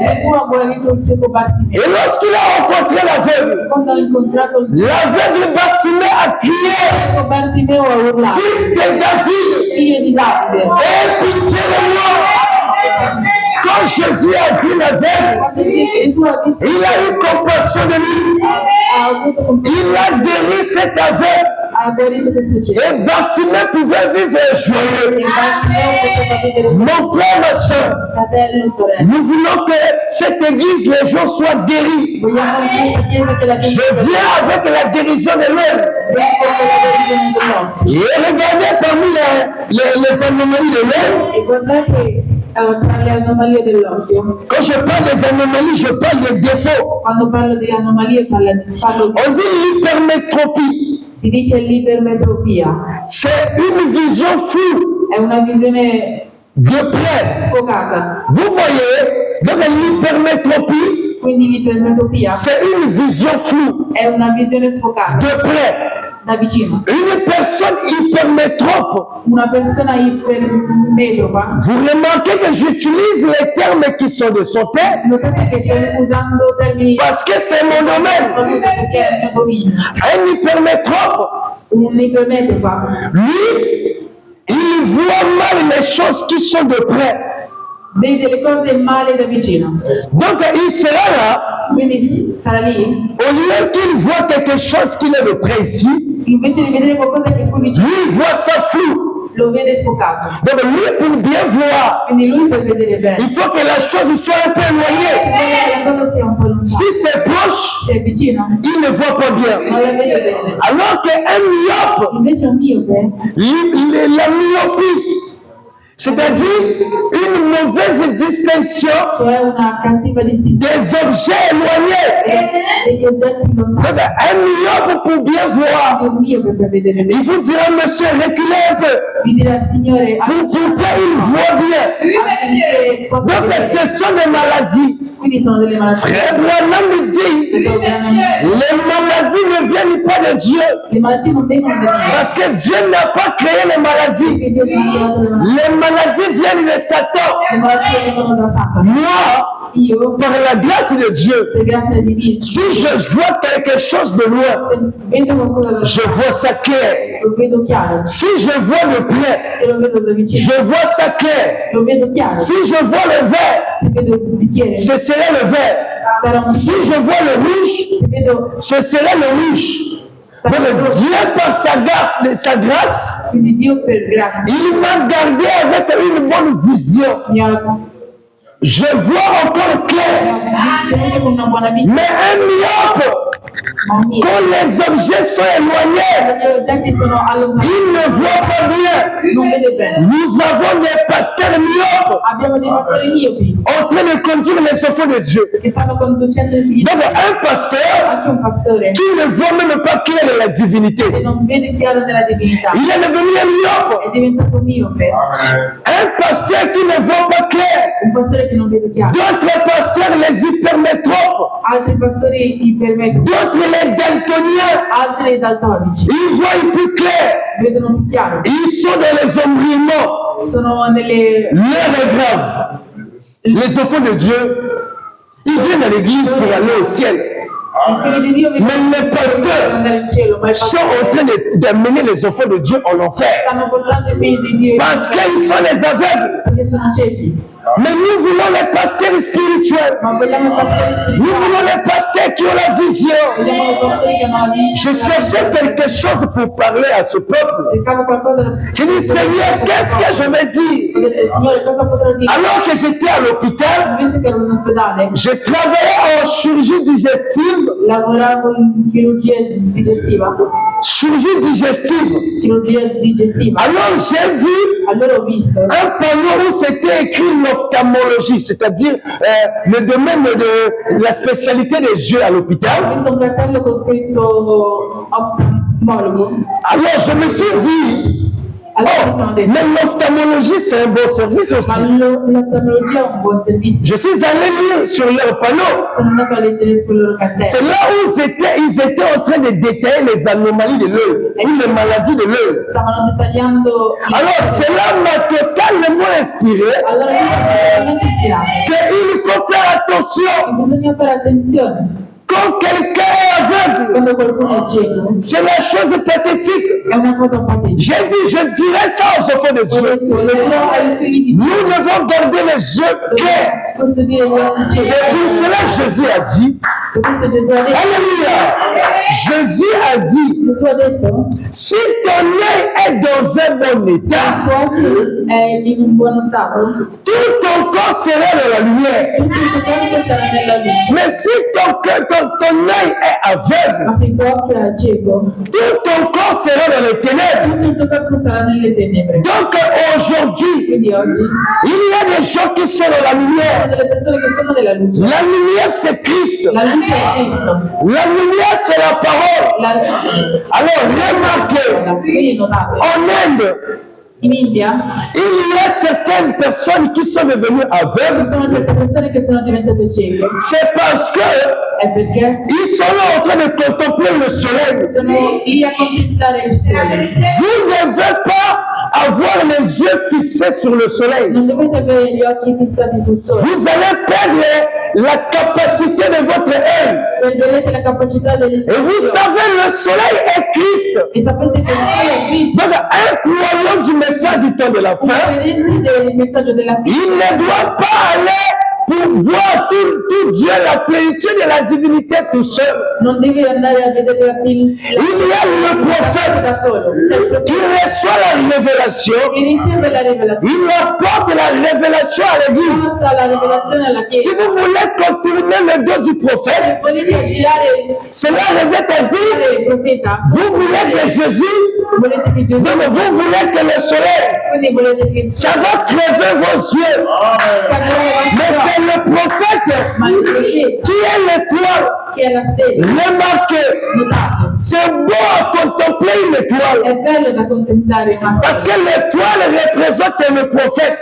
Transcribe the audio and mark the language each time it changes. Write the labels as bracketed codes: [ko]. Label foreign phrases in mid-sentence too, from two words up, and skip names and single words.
[it] Gesù ha guarito il cieco Bartimeo. [fr] Et lorsqu'il a rencontré l'aveugle, [it] Quando ha incontrato il [fr] l'aveugle Bartimée a crié, [it] cieco Bartimeo ha urlato: [fr] Fils de David, [it] figlio di Davide, [fr] aie pitié de moi. Quand Jésus a vu l'aveugle, [it] quando Gesù ha visto, [fr] il a eu compassion de lui. [it] ha avuto compasione, [fr] Il a guéri cet aveugle. [it] ha guarito questo cieco. [fr] Et Bartimée pouvait vivre [it] E [fr] joyeux. [it] Bartimeo poteva vedere [fr] Mon frère, ma soeur, [it] fratello, sorella. [fr] nous voulons que cette église, les gens soient guéris. [it] Vogliamo in questa chiesa che la gente [fr] Je viens avec la guérison de l'homme. [it] venga con la guarigione dell'occhio. [fr] Et regardez parmi les anomalies de l'homme. [it] E guardate tra le anomalie dell'occhio. [fr] Quand je parle des anomalies, je parle des défauts. [it] Quando parlo di anomalie parlo [fr] On dit l'hypermétropie. [it] si dice l'ipermetropia. [fr] C'est une vision floue [it] È una visione [fr] de près. [it] sfocata. [fr] Vous voyez, donc l'hypermétropie, [it] Quindi l'ipermetropia [fr] c'est une vision floue [it] è una visione sfocata [fr] de près. [it] da vicino. [fr] Une personne hypermétrope, [it] Una persona ipermetropa, [fr] vous remarquez que j'utilise les termes qui sont de son père [it] notate che sto usando termini [fr] parce que c'est mon domaine. [it] proprio perché è il mio dominio. [fr] Un hypermétrope, [it] Un ipermetropa, [fr] lui, il voit mal les choses qui sont de près. [it] vede le cose male da vicino. [fr] Donc il sera là, [it] Quindi sarà lì, [fr] au lieu qu'il voit quelque chose qui est de près ici, [it] invece di vedere qualcosa che è qui vicino, [fr] lui il voit ça flou. [it] lo vede sfocato. [fr] Donc lui, pour bien voir, [it] Quindi lui per vedere bene, [fr] il faut que la chose soit un peu éloignée. [it] vuole che la cosa sia un po' lontana. [fr] Si c'est proche, [it] Se è vicino, [fr] il ne voit pas bien. [it] non la vede bene. [fr] Alors qu'un myope, [it] Invece un miope, [fr] la myopie, c'est-à-dire une mauvaise distinction [it] cioè una cattiva distinzione [fr] des objets éloignés. [it] degli oggetti lontani. [fr] Donc, un myope pour bien voir, [it] Un miope per vedere bene. [fr] il vous dira, monsieur, reculez un peu. [it] Vi dirà, Signore, [fr] Pour qu'il voit bien. [it] affinché possa [fr] Donc, [it] vedere. [fr] ce sont des maladies. [it] Quindi sono delle malattie. [fr] Frère Branham dit, les maladies ne viennent pas de Dieu. [it] Le malattie non vengono da Dio, [fr] Parce que Dieu n'a pas créé les maladies. [it] perché Dio non ha creato le malattie. [fr] Les maladies viennent de Satan. [it] Le malattie vengono da Satana. [fr] Moi, [it] Io, [fr] par la grâce de Dieu, [it] per grazia divina, [fr] si je vois quelque chose de loin, [it] se vedo qualcosa da [fr] je vois ça clair. [it] lo vedo chiaro. [fr] Si je vois le près, [it] Se lo vedo da vicino, [fr] je vois ça clair. [it] lo vedo chiaro. [fr] Si je vois le vert, [it] Se vedo il bicchiere, [fr] ce serait le vert. [it] sarà un [fr] Si je vois le rouge, [it] Se vedo, [fr] ce serait le rouge. Donc Dieu, par sa grâce, [it] quindi Dio per grazia [fr] il m'a gardé avec une bonne vision. [it] mi ha [fr] Je vois encore clair. [it] tenuto con una buona vista. [fr] Mais un myope, [it] Ma un mio, [fr] quand les objets sont éloignés, [it] gli oggetti sono allontanati, [fr] il ne voit pas bien. [it] non vede bene. [fr] Nous avons des pasteurs myopes [it] Abbiamo dei pastori miopi [fr] en train de conduire les enfants de Dieu. [it] che stanno conducendo i figli. [fr] Donc un pasteur [it] Anche un pastore [fr] qui ne voit même pas clair de la divinité, [it] che non vede chiaro nella divinità [fr] il est devenu un myope. [it] è diventato miope. [fr] Un pasteur qui ne voit pas clair. [it] Un pastore che non vede chiaro. [fr] D'autres pasteurs, les hypermétropes, [it] Altri altri pastori ipermetropi, [fr] d'autres les daltoniens. [it] altri i daltonici, [fr] Ils voient plus clair. [it] vedono più chiaro, [fr] Ils sont dans les embrouillements. [it] sono nelle... [fr] L'heure est grave. Les enfants de Dieu, ils viennent à l'église pour aller au ciel. [it] I figli di Dio [fr] Mais les [it] per [fr] pasteurs [it] andare in cielo, ma i [fr] sont [it] pastori [fr] en train d'amener les enfants de Dieu en enfer. [it] stanno portando i figli di Dio [fr] Parce qu'ils sont les aveugles. [it] perché sono ciechi. [fr] Mais nous voulons les pasteurs spirituels. [it] Ma vogliamo i pastori [fr] Nous [it] spirituali, [fr] voulons les pasteurs qui ont la vision. [it] vogliamo i pastori che hanno la [fr] Je [it] vita. [fr] cherchais quelque chose pour parler à ce peuple. [it] Cercavo qualcosa da... [fr] Je dis, Seigneur, qu'est-ce que je vais dire? [it] Signore, cosa potrò dire? [fr] Alors que j'étais à l'hôpital, [it] Invece che ero in ospedale, [fr] je travaillais en chirurgie digestive. [it] lavoravo in chirurgia digestiva. Chirurgia digestiva. [fr] Alors j'ai vu [it] Allora ho visto [fr] un panneau où c'était écrit l'ophtalmologie, c'est-à-dire le domaine de la spécialité des yeux à [it] ho [fr] l'hôpital. [it] visto un cartello con scritto oftalmologo. [fr] Alors je me suis dit, [it] Allora mi oh, sono detto, [fr] mais l'ophtalmologie c'est un bon service [it] ma [fr] aussi. [it] l'oftalmologia è un buon servizio. [fr] Je suis allé lire sur leur panneau. [it] Sono andato a leggere sul loro [fr] C'est [it] cartello. [fr] là où ils étaient en train de détailler les anomalies de l'œil ou les maladies de l'œil. [it] Stavano dettagliando [fr] Alors cela m'a totalement inspiré [it] allora io sono veramente ispirato. [fr] qu'il faut faire attention [it] Bisogna fare attenzione [fr] quand quelqu'un est aveugle. [it] quando qualcuno è cieco. [fr] C'est la chose pathétique. [it] È una cosa patetica. [fr] J'ai dit, je dirais ça aux enfants de [it] Ho [fr] Dieu. [it] detto, lo dirò ai figli di [fr] Nous devons garder les yeux clairs. [it] Posso dire gli occhi [fr] C'est [it] ciechi. [fr] pour cela que Jésus a dit, [it] Questo Gesù ha detto. [fr] Alléluia, Jésus a dit, [it] Gesù ha detto, [fr] si ton œil est dans un bon [it] il [fr] état, [it] tuo occhio è in un buono stato, [fr] tout ton corps sera dans la lumière. [it] tutto il tuo corpo sarà nella luce. [fr] Mais si ton œil est aveugle, [it] Ma se il tuo occhio è cieco, [fr] tout ton corps sera dans les ténèbres. [it] tutto il tuo corpo sarà nelle tenebre. [fr] Donc aujourd'hui, [it] Quindi oggi [fr] il y a des gens qui sont dans la [it] sono [fr] lumière. [it] delle persone che sono nella luce. [fr] La lumière, c'est Christ. [it] La luce è Cristo. [fr] La lumière, c'est la parole. Alors, remarquez, [it] Quindi notate, [fr] en Inde, [it] in India [fr] il y a certaines personnes qui sont devenues [it] ci [fr] aveugles. [it] sono certe persone che sono diventate cieche. [fr] C'est parce que [it] È perché [fr] ils sont là en train de contempler le soleil. [it] sono lì a contemplare il sole. [fr] Vous ne devez pas avoir les yeux fixés sur le soleil. [it] Non dovete avere gli occhi fissati sul sole. [fr] Vous allez perdre la capacité de votre œil. [it] Perderete la capacità del [fr] Et vous savez, le soleil est Christ. [it] E sapete che il sole è Cristo. [fr] Donc, un croyant du message du temps de la [it] Un [fr] fin, [it] credente del messaggio della fine [fr] il ne doit pas aller pour voir tout Dieu, la plénitude de la divinité tout seul. [it] non deve andare a vedere la [fr] Il y a le prophète [it] da solo. C'è il [fr] qui [it] profeta [fr] reçoit la révélation. [it] che riceve la rivelazione. [fr] Il apporte la révélation à l'église. [it] Porta la rivelazione alla [fr] Si [it] Chiesa. [fr] vous voulez contourner le dos du [it] Se [fr] prophète, [it] volete girare [fr] cela revient à dire, [it] il profeta, [fr] vous voulez que Jésus, [it] volete che Gesù, [fr] non, mais vous voulez que le soleil, [it] quindi volete che [fr] ça va crever vos yeux. Mais c'est le prophète [it] ma il profeta [fr] qui est l'étoile. [it] che è la stella, [fr] Remarquez, [it] notate, [fr] c'est beau à contempler une étoile. [it] è bello da contemplare una [fr] Parce [it] stella, [fr] que l'étoile représente le prophète.